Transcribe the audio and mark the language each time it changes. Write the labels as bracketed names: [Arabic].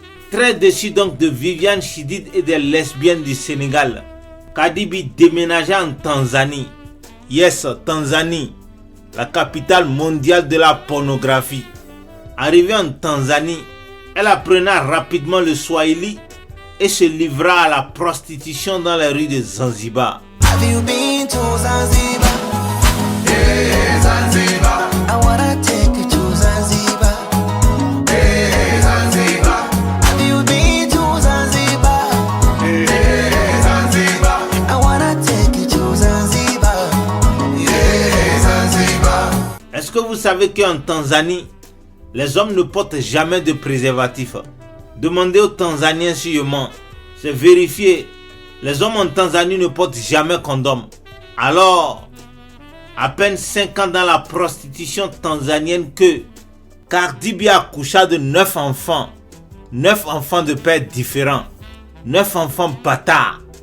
[French] Très déçu donc de Viviane Chidid et des lesbiennes du Sénégal, Cardi B déménagea en Tanzanie. Yes, Tanzanie, la capitale mondiale de la pornographie. Arrivée en Tanzanie, elle apprenait rapidement le Swahili et se livra à la prostitution dans les rues de Zanzibar. [English] Have you been to Zanzibar? Hey, Zanzibar. I wanna take you to Zanzibar. Hey, Zanzibar. Have you been to Zanzibar? Hey, Zanzibar. I wanna take you to Zanzibar. Hey, Zanzibar. [French] Est-ce que vous savez qu'en Tanzanie, les hommes ne portent jamais de préservatif? Demandez aux Tanzaniens si je mens. C'est vérifié. Les hommes en Tanzanie ne portent jamais condom. Alors, à peine 5 ans dans la prostitution tanzanienne que Cardi B accoucha de 9 enfants. 9 enfants de pères différents. 9 enfants bâtards.